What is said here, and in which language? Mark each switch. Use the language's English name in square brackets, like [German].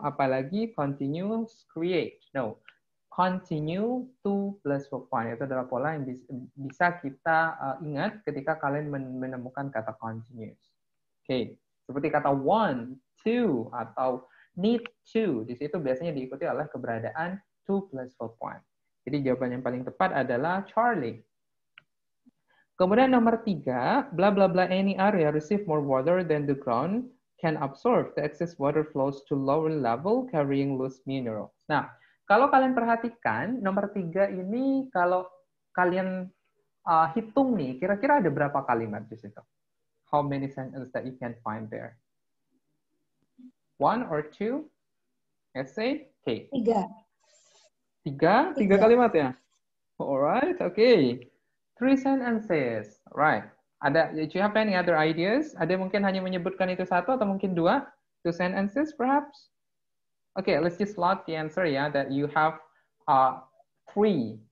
[English] Apalagi continuous create, no. Continue to plus verb one. [Indonesian] Itu adalah pola yang bisa kita ingat ketika kalian menemukan kata continuous. Oke. Okay. Seperti kata want, to, atau need to. Di situ biasanya diikuti oleh keberadaan to plus verb one. Jadi jawaban yang paling tepat adalah Charlie. Kemudian nomor 3, [English] bla bla bla any area receive more water than the ground can absorb. The excess water flows to lower level carrying loose minerals. [Indonesian] Nah, kalau kalian perhatikan nomor 3 ini kalau kalian hitung nih, kira-kira ada berapa kalimat di situ? [English] How many sentences that you can find there? 1 or 2? Essay? Okay. [Indonesian] 3 kalimat ya? [English] Alright, okay. 3 sentences. Right. Do you have any other ideas? [Indonesian] Ada mungkin hanya menyebutkan itu satu atau mungkin 2? [English] 2 sentences perhaps? Okay, let's just log the answer ya, that you have 3.